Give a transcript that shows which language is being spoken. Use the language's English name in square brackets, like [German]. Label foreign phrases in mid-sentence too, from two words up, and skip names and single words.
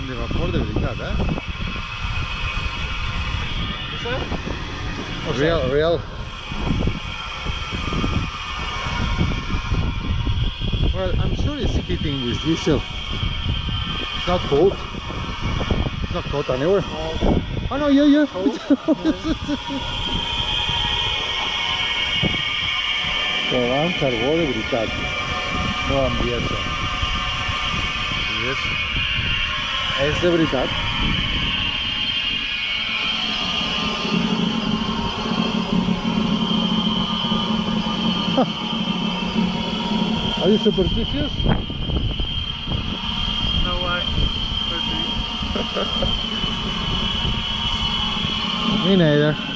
[Catalan] Amor de veritat, eh? [English] Is that? Real. Well, I'm sure it's heating with diesel. It's not cold. It's not cold anywhere. Oh no, yeah. [Catalan] Cavant carbó de veritat. No ambienta. És de veritat. [English] Are you superstitious? No way. Me neither.